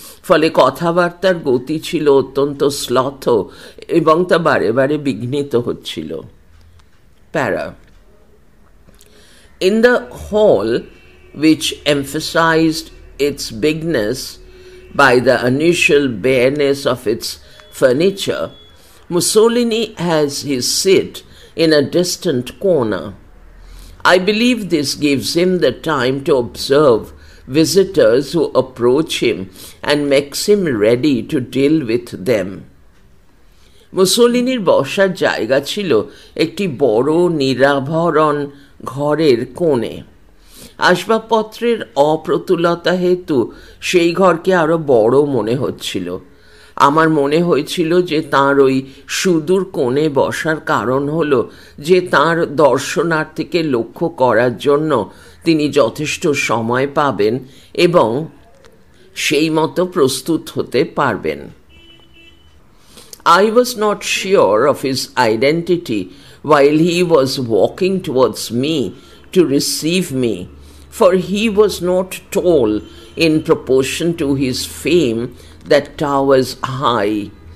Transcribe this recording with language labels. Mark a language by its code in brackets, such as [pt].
[bn] ফলে কথাবার্তার গতি ছিল অত্যন্ত শ্লথ এবং তা বারে বারে বিঘ্নিত হচ্ছিল। [en] Para. In the hall, which emphasized its bigness by the unusual bareness of its furniture, Mussolini has his seat in a distant corner. I believe this gives him the time to observe visitors who approach him and makes him ready to deal with them. [bn] মুসোলিনির বসার জায়গা ছিল একটি বড় নিরাভরণ ঘরের কোণে। আসবাবপত্রের অপ্রতুলতা হেতু সেই ঘরকে আরো বড় মনে হচ্ছিল। আমার মনে হয়েছিল যে তাঁর ওই সুদূর কোণে বসার কারণ হলো যে তাঁর দর্শনার্থীকে লক্ষ্য করার জন্য তিনি যথেষ্ট সময় পাবেন এবং সেই মতো প্রস্তুত হতে পারবেন। [en] I was not sure of his identity while he was walking towards me to receive me, for he was not tall in proportion to his fame that towers high.